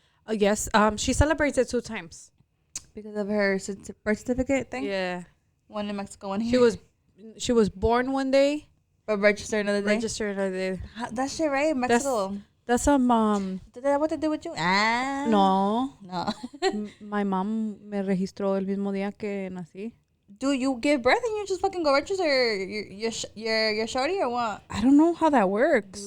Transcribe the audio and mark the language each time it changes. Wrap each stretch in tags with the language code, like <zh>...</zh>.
<en>Yes. She celebrates it 2 times. Because of her birth certificate thing? Yeah. One in Mexico, one here. She was born one day. But registered another day? Registered another day. That shit, right? In Mexico. That's a mom. Did that have what to do with you? No. No. My mom</en> <es>me registró el mismo día que nací.</es> <en>Do you give birth and you just fucking go register your shorty or what? I don't know how that works.</en>